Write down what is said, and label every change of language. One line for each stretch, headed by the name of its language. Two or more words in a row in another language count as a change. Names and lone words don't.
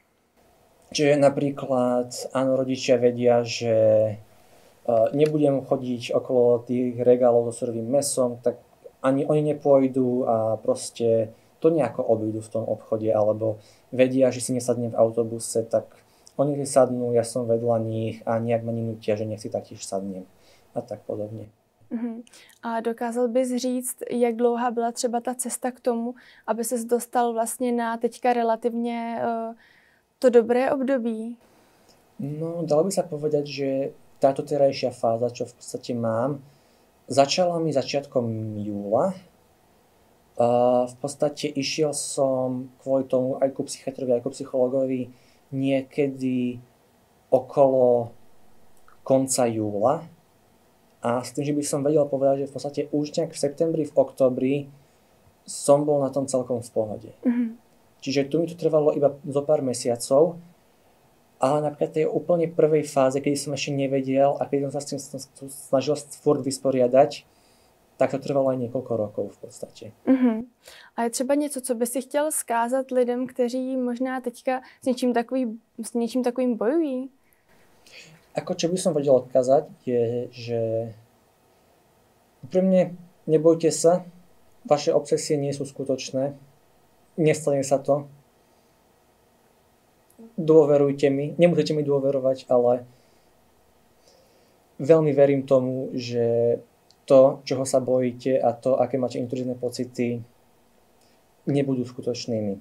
Slovak: Čiže napríklad, áno, rodičia vedia, že nebudem chodiť okolo tých regálov so surovým mesom, tak ani oni nepôjdu a proste to nejako obídu v tom obchode, alebo vedia, že si nesadnem v autobuse, tak oni si sadnú, ja som vedľa nich a nejak ma nenútia, že nech si taktiež sadnem a tak podobne.
Czech: A dokázal bys říct, jak dlouhá byla třeba ta cesta k tomu, aby ses dostal vlastně na teďka relativně to dobré období?
Slovak: No, dalo by sa povedať, že táto terajšia fáza, čo v podstate mám, začala mi začiatkom júla. V podstate išiel som kvôli tomu aj ku psychiatrovi, aj ku psychologovi niekedy okolo konca júla. A s tým, že by som vedel povedať, že v podstate už nejak v septembri, v októbri som bol na tom celkom v pohode. Čiže tu mi to trvalo iba zo pár mesiacov, ale napríklad tej úplne prvej fáze, keď som ešte nevedel a keď som sa s tým snažil furt vysporiadať, tak to trvalo aj niekoľko rokov v podstate.
Czech: A je třeba něco, co by si chtěl vzkázat lidem, kteří možná teďka s něčím takovým bojují?
Slovak: Ako čo by som vedel odkázať, je, že úprimne nebojte sa, vaše obsesie nie sú skutočné, nestane sa to. Dôverujte mi, nemusíte mi dôverovať, ale veľmi verím tomu, že to, čoho sa bojíte a to, aké máte intruzívne pocity, nebudú skutočnými.